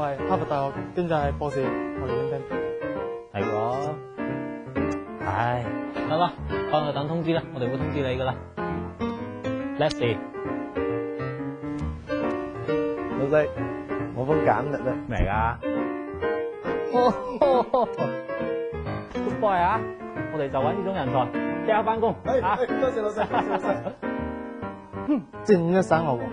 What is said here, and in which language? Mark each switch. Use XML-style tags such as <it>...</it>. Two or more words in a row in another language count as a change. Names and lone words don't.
<yue>哈佛大學經濟博士我哋聽聽。係喎。唉，得啦，翻去等通知啦，我哋會通知你噶啦。</yue> <en>Let's see，</en> <yue>老細，我封簡歷啦。咩嚟噶 ？</yue> <en>Good boy</en> <yue>啊！我哋就揾呢種人才，即刻翻工啊！多謝老細，多謝老細。正一省牛王，</yue>